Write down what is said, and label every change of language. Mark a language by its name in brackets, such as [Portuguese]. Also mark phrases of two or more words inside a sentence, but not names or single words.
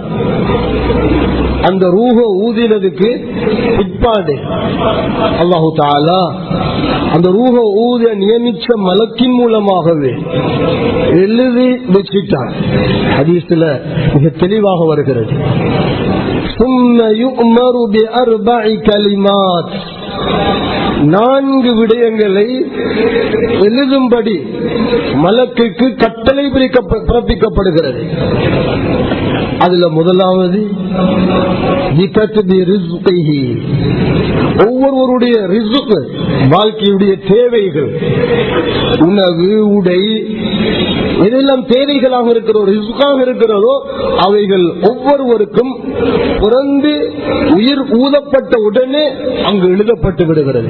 [Tamil] அந்த ரூஹ ஊதினதுக்கு பிற்பாடு [Arabic] الله تعالى [Tamil] அந்த ரூஹ ஊத நியமிச்ச மலக்கின் மூலமாகவே எழுதி வச்சிட்டான். ஹதீஸ்ல மிக தெளிவாக வருகிறது. [Arabic] ثم يؤمر بأربع كلمات [Tamil] நான்கு விடயங்களை எழுதும்படி மலக்குக்கு கட்டளை பிறப்பிக்கப்படுகிறது. அதுல முதலாவது ஒவ்வொருவருடைய ரிஸ்க், வாழ்க்கையுடைய தேவைகள், உணவு, உடை, எதெல்லாம் தேவைகளாக இருக்கிறதோ, ரிஸ்காக இருக்கிறதோ, அவைகள் ஒவ்வொருவருக்கும் பிறந்து உயிர் ஊதப்பட்ட உடனே அங்கு எழுதப்பட்டு விடுகிறது.